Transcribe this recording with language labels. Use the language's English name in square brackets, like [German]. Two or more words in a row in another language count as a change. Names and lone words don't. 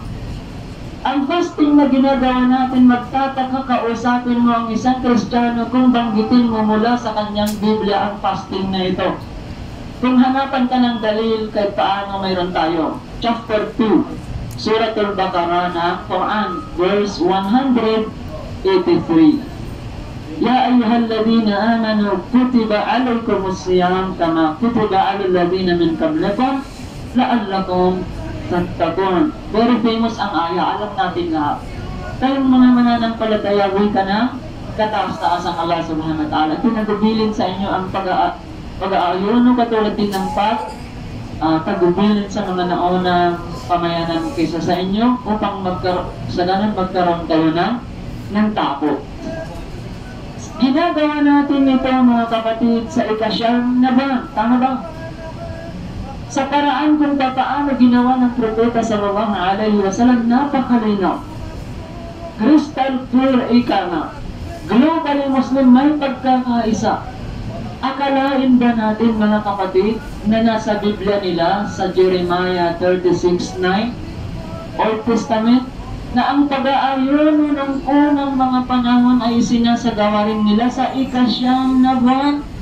[Filipino] Ang fasting na ginagawa natin, magtataka kausapin mo ang isang Kristiyano kung banggitin mo mula sa kanyang Biblia ang fasting na ito. Kung hanapan ka ng dalil kahit paano mayroon tayo. Chapter 2, Suratul Baqarah na Quran, verse 183. [Arabic] يا أيها الذين آمنوا كتب عليكم الصيام كما كتب على الذين من قبلكم لعلكم تتقون. [English] Very famous [Filipino] ang aya, alam natin lahat. Tayong mga mananampalataya, ka na kataas-taas ang Allah [Arabic] سبحانه وتعالى. [Filipino] Tinagubilin sa inyo ang pag-aayuno katulad din ng tagubilin sa mga naunang pamayanan kaysa sa inyo upang magkaroon kayo ng tapo. Ginagawa natin ito, mga kapatid, sa ikasyam na buwan. Tama ba? Sa paraan kung paano ginawa ng propeta [Arabic] صلى الله عليه وسلم, [Filipino] napakalinaw. [English] Crystal clear, [Filipino] ika nga. Globally Muslim, may pagkakaisa. Akalain ba natin, mga kapatid, na nasa Biblia nila sa Jeremiah 36:9 Old Testament, na ang pag-aayuno ng unang mga panahon ay sinasagawa rin nila sa ikasyam na buwan.